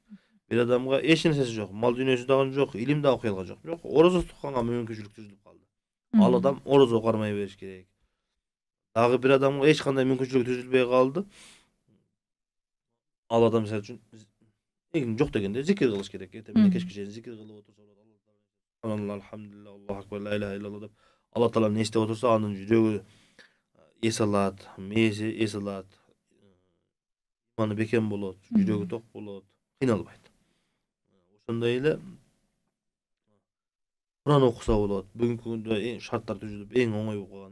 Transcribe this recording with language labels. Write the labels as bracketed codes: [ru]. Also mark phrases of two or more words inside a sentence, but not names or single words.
[ky] Бир адамга эч нерсеси жок, мал дүйнөсү дагы жок, илим дагы окуй алган жок, бирок орозо тутканга мүмкүнчүлүк түзүлүп калды. Ал адам орозо кармай бериш керек. Дагы бир адамга эч кандай мүмкүнчүлүк түзүлбөй калды. Ал адам мисалы үчүн эң жок дегенде зикир кылыш керек. Эртең кечке чейин зикир кылып отурса болот. [ar] الحمد لله، الله أكبر، لا إله إلا الله [ky] деп Алла Тааланы эстеп отурса, анын жүрөгү эс алат, мээси эс алат, иманы бекем болот, жүрөгү ток болот, кыйналбайт. Ошондой эле Куран окуса болот. Бүгүнкү күндө эң шарттар түзүлүп, эң оңой болуп калган.